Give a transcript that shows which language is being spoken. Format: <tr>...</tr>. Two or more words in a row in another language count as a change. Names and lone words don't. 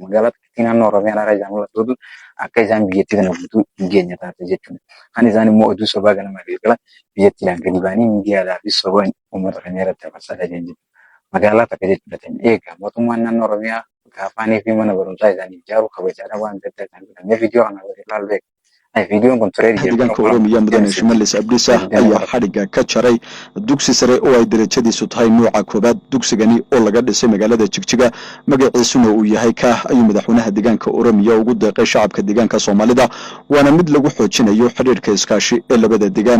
<om>Magaalaa xixiqqii naannoo Oromiyaa irraa ijaan mul'atu akka isaan biyyattii kana guutuu hin geenye taate jechuudha. Kan isaan immoo oduu sobaa ganama galgala biyyattiidhaan gadi ba'anii miidiyaadhaa fi sobaan uummata keenya irratti dabarsaa jiran magaalaa takka jechuudha. Egaa mootummaan naannoo Oromiyaa gaafaanii fi mana barumsaa isaanii ijaaruu kabajaadha waan adda addaa kan godhan. Viidiyoo kana ilaalu beeku. ay video control</om> <so>deegaanka Oromiya mudane Shimalis Abdisa ayaa xariga ka jaray dugsi sare oo ay darajadiisu tahay nooca koobaad. Dugsigani oo laga dhisay magaalada Jigjiga magaciisuna uu yahay ka ayuu madaxweynaha deegaanka Oromiya ugu deeqay shacabka deegaanka Soomaalida waana mid lagu xoojinayo xiriirka iskaashi ee labada deegaan.</so>